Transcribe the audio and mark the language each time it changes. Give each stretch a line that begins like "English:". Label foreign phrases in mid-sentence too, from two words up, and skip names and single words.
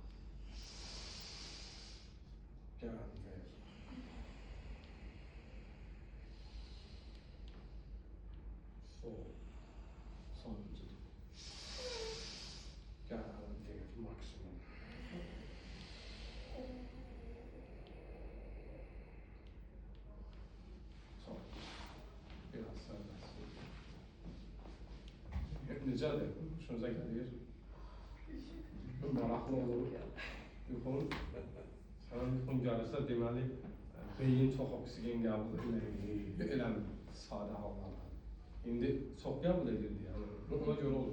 Turkish: Gel, ver. Sol. Sonuncu. Gel, ver. Maksimum. Son. Biraz serbest.
Azerbaijani: Necədir? Hoşunuza gəlir? Maraqlı olur. Yuxun, sənə yuxun gəlirsə, deməli, beyin çox oksigen qəbul eləmir, sadə hallarda. İndi çox qəbul edirdi, yəni, ona görə olur.